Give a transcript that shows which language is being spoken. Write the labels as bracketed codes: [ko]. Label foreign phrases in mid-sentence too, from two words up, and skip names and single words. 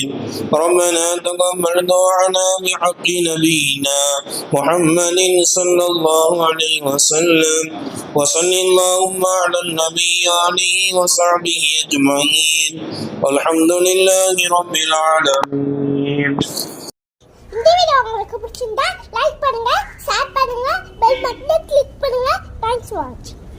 [ar] ربنا تقبل دعاءنا بحق نبينا محمد صلى الله عليه وسلم. وصل اللهم على النبي عليه وصحبه أجمعين والحمد لله رب العالمين. [ta] இந்த வீடியோ உங்களுக்கு பிடிச்சிருந்தா லைக் பண்ணுங்க, ஷேர் பண்ணுங்க, [en] bell button [ta] கிளிக் பண்ணுங்க. [en] thanks for watching.